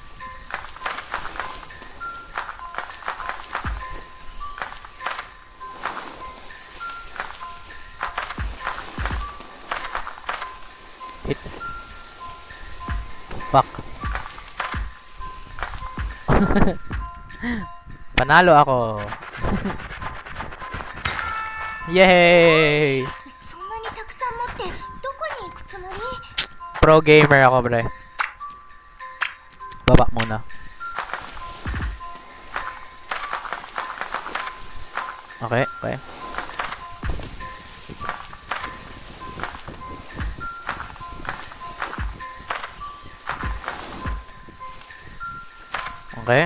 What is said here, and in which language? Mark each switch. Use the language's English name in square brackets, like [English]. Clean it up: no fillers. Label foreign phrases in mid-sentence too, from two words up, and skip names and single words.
[English] Hit. [Filipino] Fuck. Panalo ako. Yay! [Japanese] そんなにたくさん持ってどこに行くつもり？ [English] Pro gamer [Filipino] ako, bre. Baba muna. Okay. Okay.